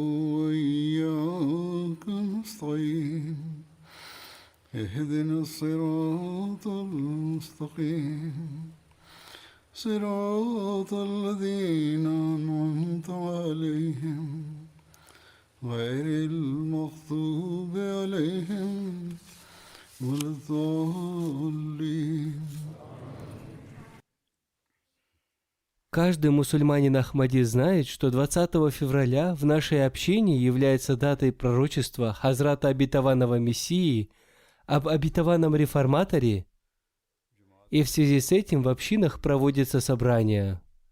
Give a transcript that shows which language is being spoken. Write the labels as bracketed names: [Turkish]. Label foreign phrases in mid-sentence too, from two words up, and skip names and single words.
[Arabic] وإياك نستعين اهدنا الصراط المستقيم صراط الذين أنعمت عليهم غير المغضوب عليهم ولا الضالين. [Russian] Каждый мусульманин Ахмади знает, что 20 февраля в нашей общине является датой пророчества Хазрата Обетованного Мессии об обетованном реформаторе, и в связи с этим в общинах проводятся собрания.